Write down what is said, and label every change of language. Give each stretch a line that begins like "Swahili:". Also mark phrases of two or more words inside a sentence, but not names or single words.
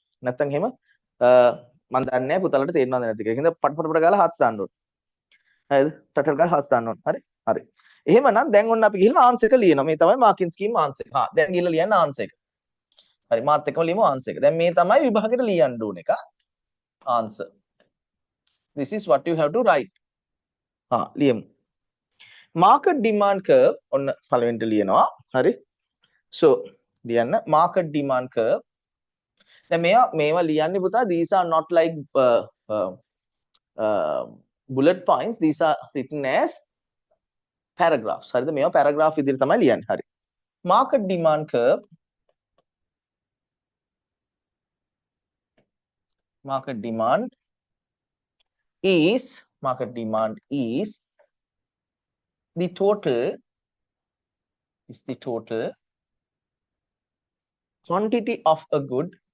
Sinhala: නැත්තම් එහෙම මම දන්නේ නැහැ පුතාලට තේරෙනවද නැද්ද කියලා. හින්දා පට ගාලා hearts දාන්න ඕනේ. හරිද? ටට ගාලා hearts දාන්න ඕනේ. හරි? හරි. එහෙමනම් දැන් ඔන්න අපි ගිහලා answer එක ලියනවා. මේ තමයි
English: marking scheme
Sinhala: answer එක. දැන් ගිහලා ලියන්න answer එක. හරි මාත් එක්කම ලියමු answer එක. දැන් මේ තමයි විභාගෙට ලියන්න ඕන එක.
English: answer. This is what you have to write.
Sinhala: ලියමු.
English: market demand curve
Sinhala: ඔන්න පළවෙනිට ලියනවා. හරි.
English: so ලියන්න market demand curve.
Sinhala: දැන් මේවා ලියන්නේ පුතා
English: these are not like bullet points, these are written as paragraphs.
Sinhala: හරිද? මේවා paragraph විදිහට තමයි ලියන්නේ. හරි.
English: market demand curve market demand is the total quantity of a good